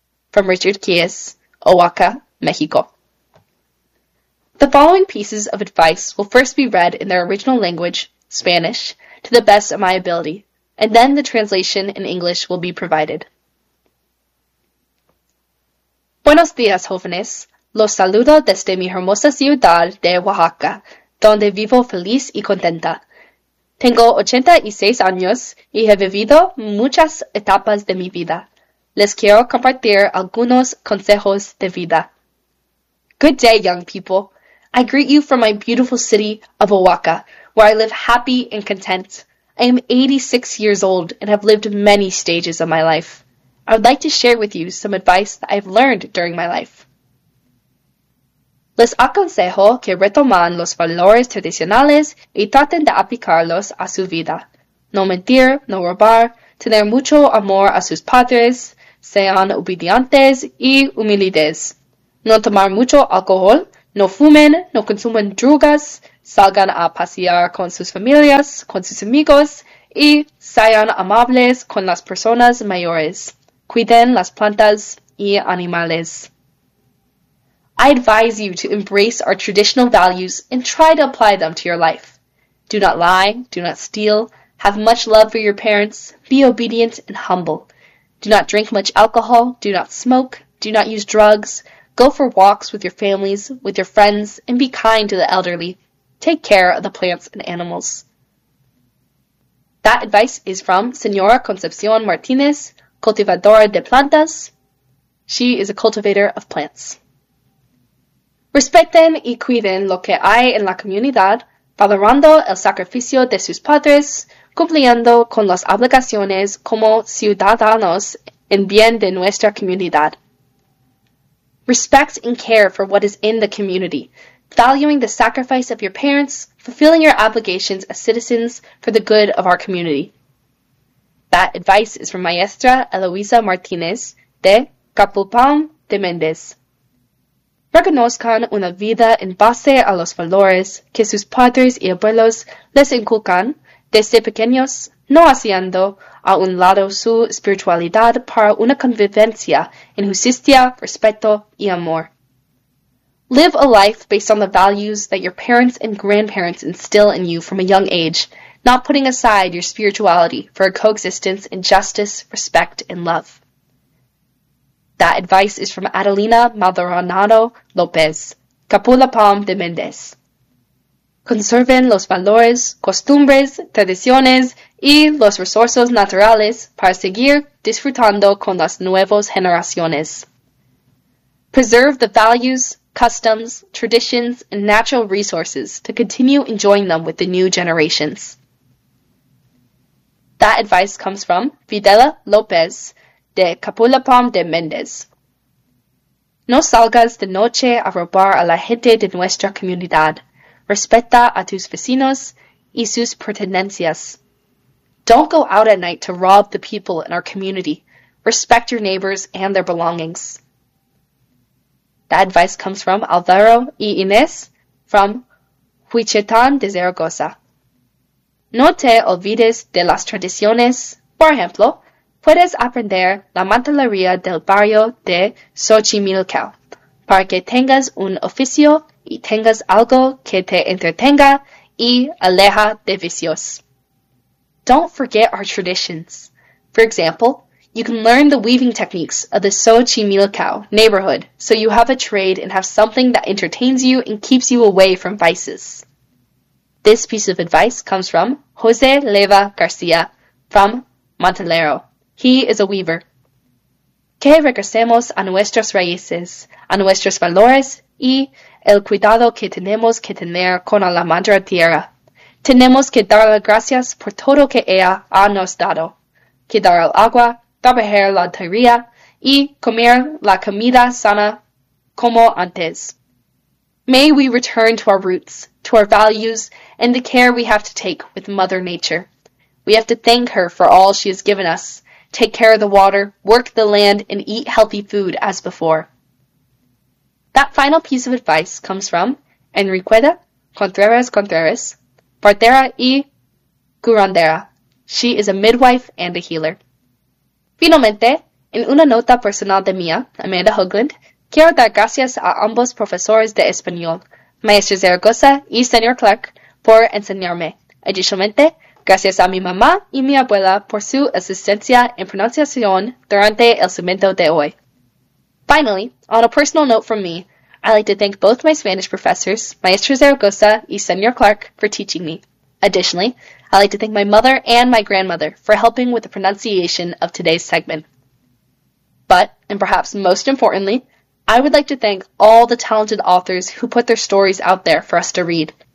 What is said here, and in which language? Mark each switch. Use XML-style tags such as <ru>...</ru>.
<en>From Richard Kies, Oaxaca, Mexico. The following pieces of advice will first be read in their original language, Spanish, to the best of my ability, and then the translation in English will be provided.</en> <es>Buenos días, jóvenes. Los saludo desde mi hermosa ciudad de Oaxaca, donde vivo feliz y contenta. Tengo 86 años y he vivido muchas etapas de mi vida. Les quiero compartir algunos consejos de vida.</es> <en>Good day, young people. I greet you from my beautiful city of Oaxaca, where I live happy and content. I am 86 years old and have lived many stages of my life. I would like to share with you some advice that I have learned during my life.</en> <es>Les aconsejo que retoman los valores tradicionales y traten de aplicarlos a su vida. No mentir, no robar, tener mucho amor a sus padres, sean obedientes y humildes. No tomar mucho alcohol, no fumen, no consumen drogas, salgan a pasear con sus familias, con sus amigos y sean amables con las personas mayores. Cuiden las plantas y animales.</es> <en>I advise you to embrace our traditional values and try to apply them to your life. Do not lie, do not steal, have much love for your parents, be obedient and humble. Do not drink much alcohol, do not smoke, do not use drugs, go for walks with your families, with your friends, and be kind to the elderly. Take care of the plants and animals. That advice is from Señora Concepción Martínez,</en> <es>cultivadora de plantas.</es> <en>She is a cultivator of plants.</en> <es>Respeten y cuiden lo que hay en la comunidad, valorando el sacrificio de sus padres, cumpliendo con las obligaciones como ciudadanos en bien de nuestra comunidad.</es> <en>Respect and care for what is in the community, valuing the sacrifice of your parents, fulfilling your obligations as citizens for the good of our community. That advice is from Maestra Eloisa Martínez de Capulpán de Méndez.</en> <es>Reconozcan una vida en base a los valores que sus padres y abuelos les inculcan desde pequeños, no haciendo a un lado su espiritualidad para una convivencia en justicia, respeto y amor.</es> <en>Live a life based on the values that your parents and grandparents instill in you from a young age, not putting aside your spirituality for a coexistence in justice, respect, and love. That advice is from Adelina Maldonado López, Capulpán de Méndez.</en> <es>Conserven los valores, costumbres, tradiciones y los recursos naturales para seguir disfrutando con las nuevas generaciones.</es> <en>Preserve the values, customs, traditions, and natural resources to continue enjoying them with the new generations. That advice comes from Fidela López de Capulpán de Méndez.</en> <es>No salgas de noche a robar a la gente de nuestra comunidad. Respeta a tus vecinos y sus pertenencias.</es> <en>Don't go out at night to rob the people in our community. Respect your neighbors and their belongings. That advice comes from Alvaro y Inés from Huichitán de Zaragoza.</en> <es>No te olvides de las tradiciones. Por ejemplo, puedes aprender la mantelería del barrio de Xochimilco para que tengas un oficio y tengas algo que te entretenga y aleja de vicios.</es> <en>Don't forget our traditions. For example, you can learn the weaving techniques of the Xochimilco neighborhood so you have a trade and have something that entertains you and keeps you away from vices. This piece of advice comes from Jose Leva Garcia from Montalero. He is a weaver.</en> <es>Que regresemos a nuestras raíces, a nuestros valores y el cuidado que tenemos que tener con la madre tierra. Tenemos que darle gracias por todo que ella ha nos dado. Cuidar el agua, trabajar la tierra y comer la comida sana como antes.</es> <en>May we return to our roots, to our values, and the care we have to take with Mother Nature. We have to thank her for all she has given us, take care of the water, work the land, and eat healthy food as before. That final piece of advice comes from Enriqueta Contreras Contreras,</en> <es>partera y curandera.</es> <en>She is a midwife and a healer.</en> <es>Finalmente, en una nota personal de mía, Amanda Hoagland, quiero dar gracias a ambos profesores de español, Maestro Zaragoza y Señor Clark, por enseñarme. Adicionalmente, gracias a mi mamá y mi abuela por su asistencia en pronunciación durante el segmento de hoy.</es> <en>Finally, on a personal note from me, I'd like to thank both my Spanish professors, Maestro Zaragoza y Señor Clark, for teaching me. Additionally, I'd like to thank my mother and my grandmother for helping with the pronunciation of today's segment. But, and perhaps most importantly, I would like to thank all the talented authors who put their stories out there for us to read.</en>